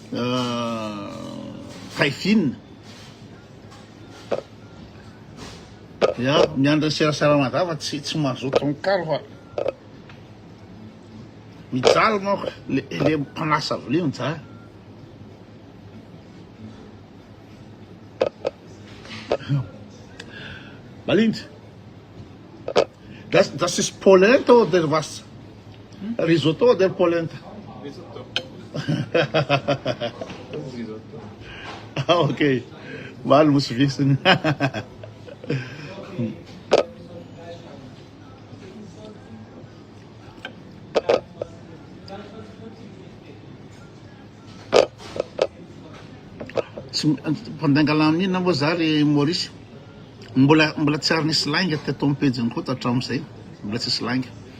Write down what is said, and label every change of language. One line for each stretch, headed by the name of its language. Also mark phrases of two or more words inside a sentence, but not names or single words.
French: taille fine
Malagasy: Ya miandry serasera madava tsy mazoto mikaro fa mijaly manko le mpanasa avy mijaly. Malindy.
German: Das ist Polenta oder was? Risotto oder Polenta? Risotto. Das ist Risotto. Ah, okay. Mal muss wissen.
Malagasy: Mpandangala amin'ina moa za ry Maurice, mbola tsy ary nisy lainga teto amin'ny pejiny koa hatramin'izay, mbola tsy nisy lainga.